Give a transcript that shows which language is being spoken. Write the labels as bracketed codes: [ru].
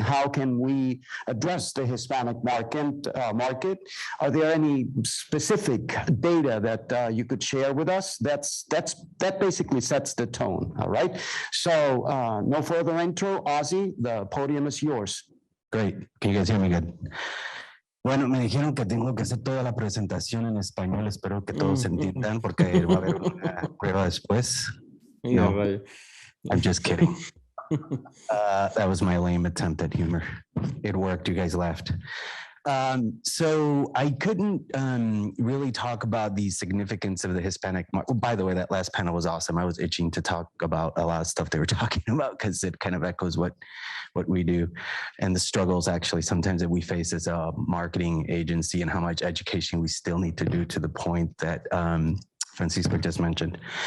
[en] How can we address the Hispanic market? Are there any specific data that you could share with us? That basically sets the tone, all right? So no further intro. Ozzie, the podium is yours. Great. Can you guys hear me good? [es] Bueno, me dijeron que tengo que hacer toda la presentación en español. Espero que todos entiendan porque va a haber una prueba después. [en] No, I'm just kidding. That was my lame attempt at humor. It worked. You guys laughed. So I couldn't really talk about the significance of the Hispanic market. Oh, by the way, that last panel was awesome. I was itching to talk about a lot of stuff they were talking about because it kind of echoes what we do and the struggles actually sometimes that we face as a marketing agency and how much education we still need to do to the point that Francisco just mentioned.